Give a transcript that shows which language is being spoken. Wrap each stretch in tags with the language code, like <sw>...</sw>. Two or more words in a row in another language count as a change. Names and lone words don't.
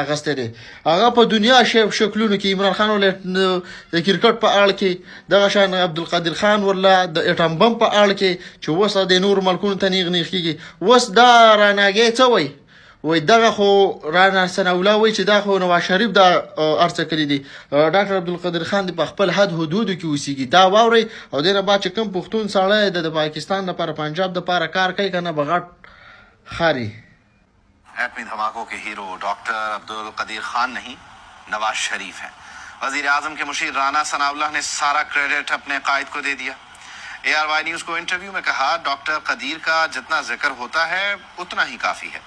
<ps>اخیستی دی هغه په دنیا شکلونو کې عمران خان ورله د کرکټ په اړه کې دغه شان عبدالقادر خان ورله د اټم بم په اړه کې چې اوس د نورو ملکونو ته نیغ نیغ کېږي اوس دا راناګی څه وایي وای دغه خو رانا ثناءالله وایي چې دا خو نواز شریف دا ارڅه کړي دي ډاکټر عبدالقادر خان د په خپل حد حدودو کې اوسېږي دا واورئ او دې نه بعد چې کوم پښتون سړی د پاکستان لپاره پنجاب لپاره کار کوي که نه به غټ ښکاري</ps> <ur>ایٹمی دھماکوں کے ہیرو ڈاکٹر عبدالقدیر خان نہیں نواز شریف ہیں. وزیر اعظم کے مشیر رانا ثناءاللہ نے سارا کریڈٹ اپنے قائد کو دے دیا. ARY نیوز کو انٹرویو میں کہا ڈاکٹر قدیر کا جتنا ذکر ہوتا ہے اتنا ہی کافی ہے.</ur>